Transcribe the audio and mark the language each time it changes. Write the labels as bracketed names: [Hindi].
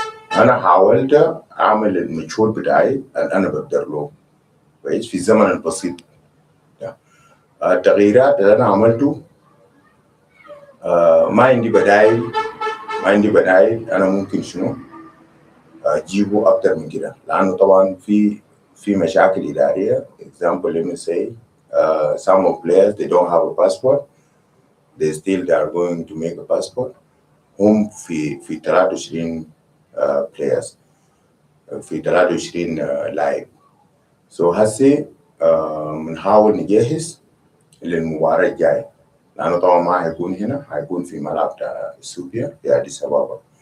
[Arabic] فأنا حاولت أعمل المجهود بتاعي اللي أنا بقدر له كويس في الزمن البسيط ده. التغييرات اللي أنا عملته ما عندي بدايل أنا ممكن شنو أجيبه أكتر من كده لأنه طبعا في مشاكل إدارية. [English] Example let me say some of players they don't have a passport, they are going to make a passport. [Arabic] هم في 23 players في 23 لاعب. So هسه بنحاول نجهز للمباراة الجاية لأنه طبعا ما هيكون هنا، هيكون في ملعب بتاع إثيوبيا في أديس أبابا.